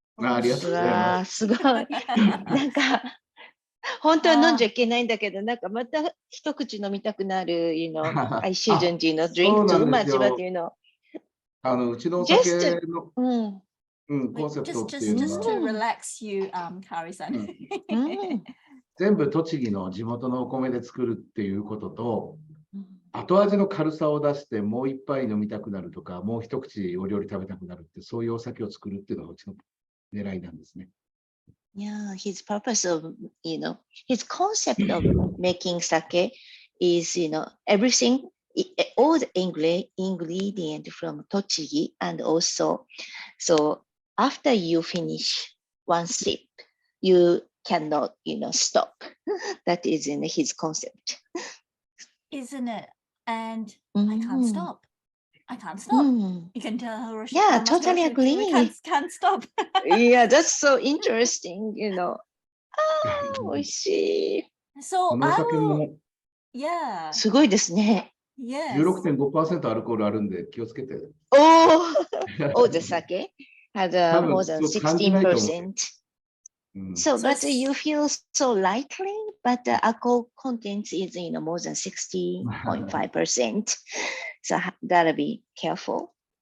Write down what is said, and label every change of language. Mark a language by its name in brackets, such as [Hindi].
[Japanese] ありがとうございます。すごい。なんか、本当は飲んじゃいけないんだけど、なんかまた一口飲みたくなる、 [English] I shouldn't, drink too much, but, [Japanese] うちのお酒の、コンセプトっていうのは、 [English] just to relax you, Kari-san. [Japanese] 全部栃木の地元のお米で作るっていうことと、後味の軽さを出してもう一杯飲みたくなるとか、もう一口お料理食べたくなるって、そういうお酒を作るっていうのがうちの狙いなんですね。 [English] Yeah, his purpose of, his concept of making sake is, everything, all the ingredient from Tochigi, and also, so after you finish one sip, you cannot, stop. That is in his concept. Isn't it? And I can't stop. I can't stop. You can tell Hiroshi. Yeah, totally agree. We can't stop. Yeah, that's so interesting, [Japanese] 美味しい。 [English] So I will. Yeah. [Japanese] すごいですね。 [English] Yes. [Japanese] 16.5% アルコールあるんで気をつけて。 [English] Oh, the sake has more than 16%. So, but you feel so lightly, but the alcohol content is, more than 60.5%. So gotta be careful.